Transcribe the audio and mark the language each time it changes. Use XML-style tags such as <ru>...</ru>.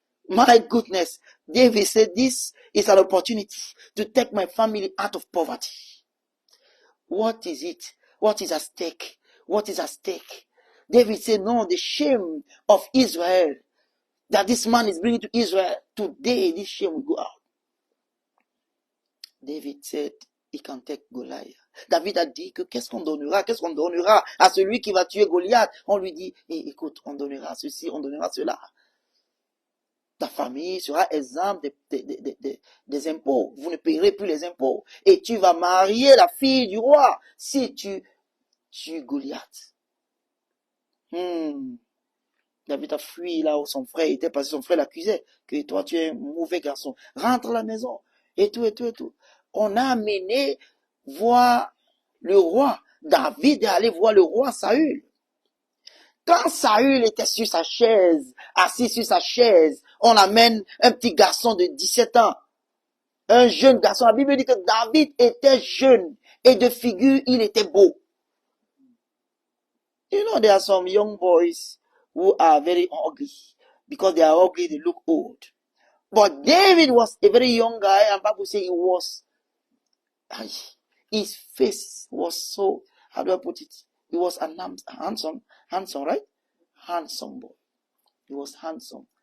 <en>My goodness, David said, this is an opportunity to take my family out of poverty. What is it? What is at stake? What is at stake? David said, no, the shame of Israel that this man is bringing to Israel, today this shame will go out. David said, he can take Goliath.</en> <fr>David a dit que qu'est-ce qu'on donnera à celui qui va tuer Goliath? On lui dit, écoute, on donnera ceci, on donnera cela. Ta famille sera exempte des impôts. Vous ne payerez plus les impôts. Et tu vas marier la fille du roi si tu tues Goliath. David a fui là où son frère était parce que son frère l'accusait que toi tu es un mauvais garçon. Rentre à la maison. Et tout. On a amené voir le roi. David est allé voir le roi Saül. Quand Saül était sur sa chaise, assis sur sa chaise, on amène un petit garçon de 17 ans. Un jeune garçon. La Bible dit que David était jeune et de figure, il était beau.</fr> <en>You know, there are some young boys who are very ugly. Because they are ugly, they look old. But David was a very young guy, and Bible says he was, his face was so, how do I put it? He was handsome, right? Handsome boy. He was handsome.</en>